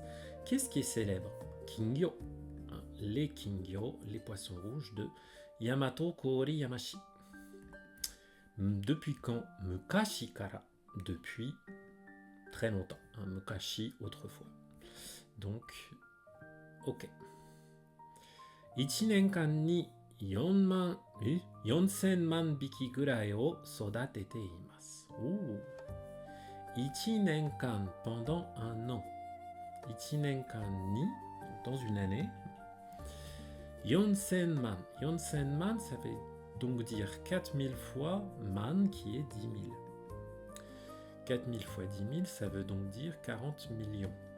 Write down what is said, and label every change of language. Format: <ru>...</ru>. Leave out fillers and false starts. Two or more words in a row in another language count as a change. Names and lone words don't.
<fr>Qu'est-ce qui est célèbre? Kingyo, les kingyo, les poissons rouges de Yamato Koriyamashi. Depuis quand?</fr> <ja>昔から,</ja> <fr>depuis très longtemps. Mukashi, autrefois. Donc, ok.</fr> <ja>1年間に4000万匹ぐらいを育てています。1年間</ja> <fr>pendant un an.</fr> <ja>1 年間に</ja> <fr>dans une année. 4000 man. 4000 man, ça veut donc dire 4000 fois man qui est 10 000. 4000 fois 10 000, ça veut donc dire 40 millions.</fr>